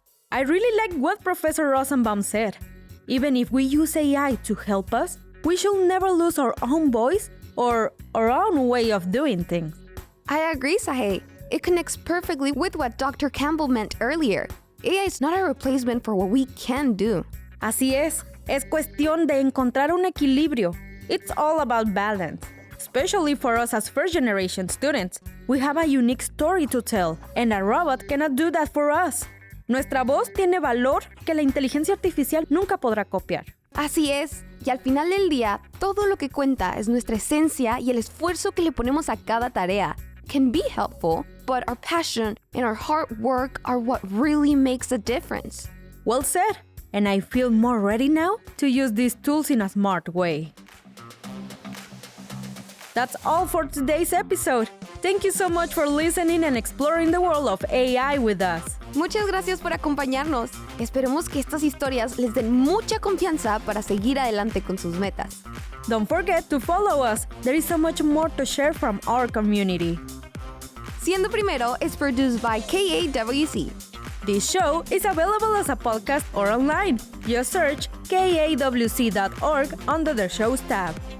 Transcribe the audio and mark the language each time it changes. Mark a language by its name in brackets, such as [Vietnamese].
[English] I really like what Professor Rosenbaum said. Even if we use AI to help us, we should never lose our own voice or our own way of doing things. I agree, Sahe. It connects perfectly with what Dr. Campbell meant earlier. AI is not a replacement for what we can do. [Spanish] Así es cuestión de encontrar un equilibrio. [English] It's all about balance. Especially for us as first-generation students, we have a unique story to tell, and a robot cannot do that for us. [Spanish] Nuestra voz tiene valor que la inteligencia artificial nunca podrá copiar. Así es, y al final del día, todo lo que cuenta es nuestra esencia y el esfuerzo que le ponemos a cada tarea. [English] Can be helpful, but our passion and our hard work are what really makes a difference. Well said, and I feel more ready now to use these tools in a smart way. That's all for today's episode. Thank you so much for listening and exploring the world of AI with us. [Spanish] Muchas gracias por acompañarnos. Esperemos que estas historias les den mucha confianza para seguir adelante con sus metas. [English] Don't forget to follow us. There is so much more to share from our community. Siendo Primero is produced by KAWC. This show is available as a podcast or online. Just search kawc.org under the shows tab.